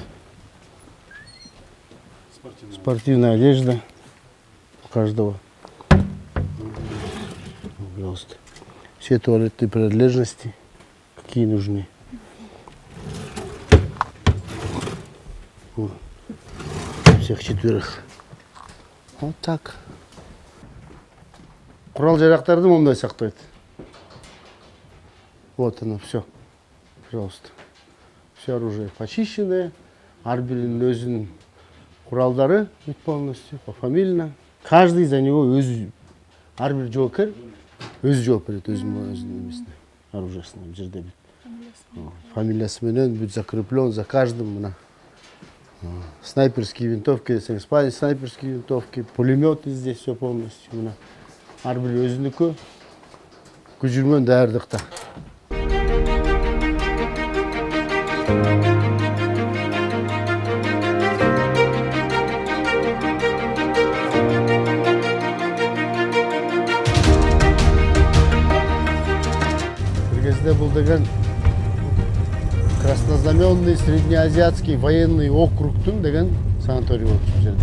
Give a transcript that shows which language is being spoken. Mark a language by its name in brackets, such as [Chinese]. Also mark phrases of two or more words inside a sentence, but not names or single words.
[Russian] Спортивная одежда у каждого. Пожалуйста. Все туалетные принадлежности, какие нужны. Всех четверых. Вот так. [Kyrgyz] Курал жарактарды мондай сактайт. [Russian] Вот оно, все. Пожалуйста. Все оружие почищенное. [Kyrgyz] Ар биринин өзүнүн куралдары [Russian] полностью, пофамильно. Каждый за него [Kyrgyz] ар бир жоокер өзү жооп берет өзүнүн эмесине, оружиясына бул жерде фамилиясы менен бүт [Russian] закреплен за каждым [Kyrgyz] мына. [Russian] Снайперские винтовки, снайперские винтовки, пулеметы здесь все полностью. [Kyrgyz] Ар бир өзүнүкү күжүрмөн даярдыкта. Бир кезде бул деген Краснознаменный среднеазиатский военный округтун деген санаторий болчу бул жерде.